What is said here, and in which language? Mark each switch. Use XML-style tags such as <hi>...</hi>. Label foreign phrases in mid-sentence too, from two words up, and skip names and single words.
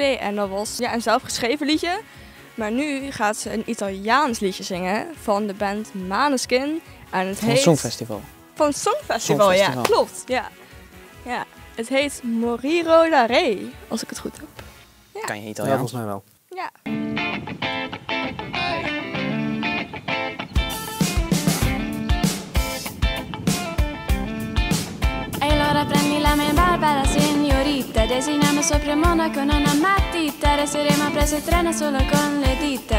<nl>En dat was een zelfgeschreven liedje. Maar nu gaat ze een Italiaans liedje zingen van de band Maneskin. En het heet... Van het Songfestival. Van het Songfestival, ja, klopt. Ja. Het heet Moriro da Re, als ik het goed heb. Ja. Kan je Ja, Italiaans? volgens mij wel. Ja.</nl> <it>E allora prendi la mia Barbara signorita, disegniamo sopra il mondo con una matita, resteremo a preso il treno solo con le dita,</it>